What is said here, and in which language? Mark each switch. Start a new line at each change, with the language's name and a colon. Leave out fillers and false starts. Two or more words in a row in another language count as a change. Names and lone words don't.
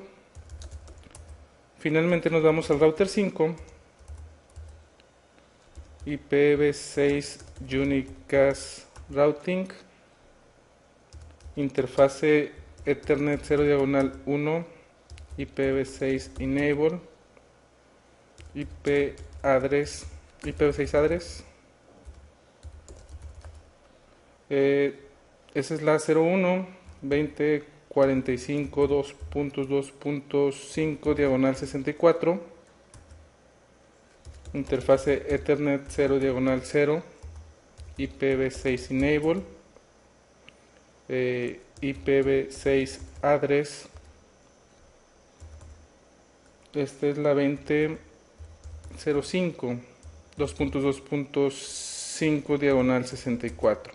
Spanish: Finalmente nos vamos al router 5,
English: IPv6 Unicast Routing,
Spanish: interfase Ethernet 0 diagonal 1,
English: IPv6 Enable, IPv6 Address,
Spanish: esa es la 01, 2045 2.2.5 diagonal 64, interfase Ethernet 0 diagonal 0,
English: IPv6 Enable, IPv6 Address,
Spanish: esta es la 2005 2.2.5 diagonal 64.